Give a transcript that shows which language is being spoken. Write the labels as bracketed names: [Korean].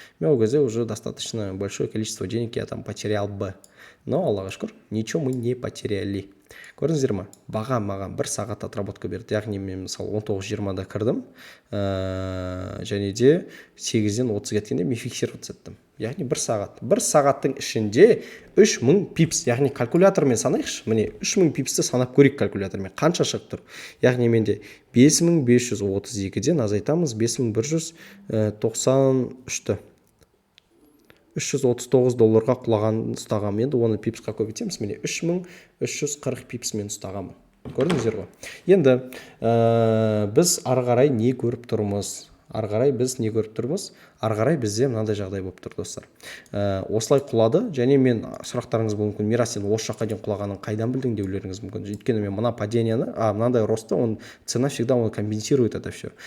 [Russian] Мен ол кезде уже достаточно большое количество денег я там потерял бы. Но, [Kazakh] Аллаға шүкір, [Russian] ничего мы не потеряли. [Kazakh] Көрдіңіздер ма? Баға маған 1 сағат отработка берді. Яғни мен мысалы 19:20-да кірдім, және де 8-ден 30 кеткенде мен фиксировать еттім. Яғни 1 сағат. 1 сағаттың ішінде 3000 пипс, яғни калькулятормен санайықшы. Міне 3000 пипсті санап көрейік калькулятормен. Қанша шығып тұр? Яғни менде 5532-ден азайтамыз 5193-ті. $339 құлаған ұстағам. Енді оны пипсқа көбейтеміз. Міне 3340 пипсмен ұстағамын. Көрдіңіздер ғой. Енді біз ары қарай не көріп тұрмыз? Ары қарай бізде мынандай жағдай болып тұр, достар. Осылай құлады, және мен сұрақтарыңыз мүмкін, Мирас, сен осы жаққа дейін құлағанын қайдан білдің деулеріңіз мүмкін. Өйткені мен мына паденияны, мынандай росты, [Russian] цена всегда [Kazakh] оны [Russian] компенсирует это все.